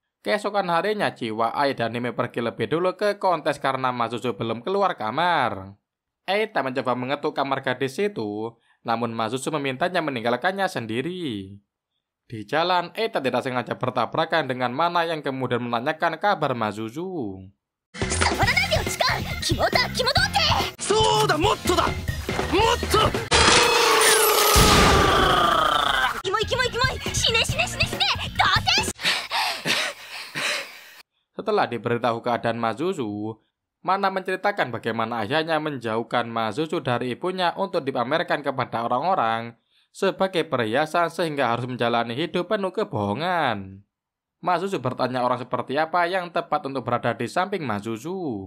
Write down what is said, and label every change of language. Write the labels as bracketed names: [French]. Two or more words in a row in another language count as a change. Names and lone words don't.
[Indonesian] Keesokan harinya, Jiwa, Ai, dan Hime pergi lebih dulu ke kontes karena Mazuzu belum keluar kamar. Eita mencoba mengetuk kamar gadis itu, namun Mazuzu memintanya meninggalkannya sendiri. Di jalan, Eita tidak sengaja bertabrakan dengan Mana yang kemudian menanyakan kabar Mazuzu. [Japanese] そうだ、もっとだ、もっと。キモいキモいキモい、死ね死ね死ね死ね、どうせ。 [Indonesian] Setelah diberitahu keadaan Mazuzu, Mana menceritakan bagaimana ayahnya menjauhkan Mazuzu dari ibunya untuk dipamerkan kepada orang-orang sebagai perhiasan sehingga harus menjalani hidup penuh kebohongan. Mazuzu bertanya orang seperti apa yang tepat untuk berada di samping Mazuzu.